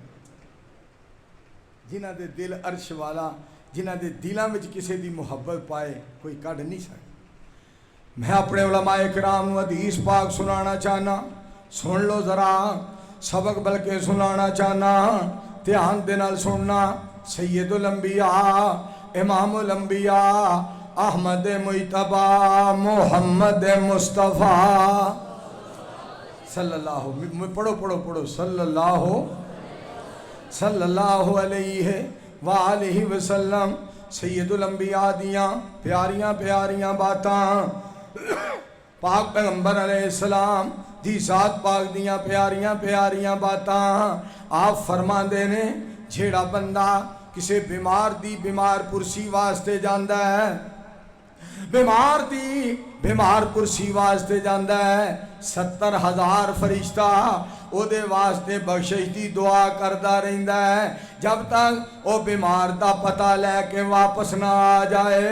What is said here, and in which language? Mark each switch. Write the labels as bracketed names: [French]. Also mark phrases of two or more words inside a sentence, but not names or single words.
[Punjabi] جنہاں دے دل عرش والا، جنہاں دے دلاں وچ کسے دی محبت پائے کوئی کڈھ نہیں سکدا. میں اپنے علمائے کرام نوں حدیث پاک سنانا چاہنا، سن لو ذرا، سبق بلکہ سنانا چاہنا، دھیان دے نال سننا. [Arabic] سيد الأنبياء إمام الأنبياء أحمد مجتبى محمد مصطفى صلى الله, [Punjabi] پڑھو پڑھو پڑھو, [Arabic] صلى الله عليه وآله وسلم. سيد الأنبياء [Punjabi] دیاں پیاریاں پیاریاں باتاں، پاک پیغمبر علیہ السلام دی ذات پاک دیاں پیاریاں پیاریاں باتاں آپ فرماندے نے، جیہڑا بندہ کسے بیمار دی بیمار پرسی واسطے جاندا ہے، بیمار دی بیمار پرسی واسطے جاندا ہے، 70,000 فرشتہ اوہدے واسطے بخشش دی دعا کردا رہندا ہے، جب تک او بیمار دا پتہ لے کے واپس نہ آ جائے.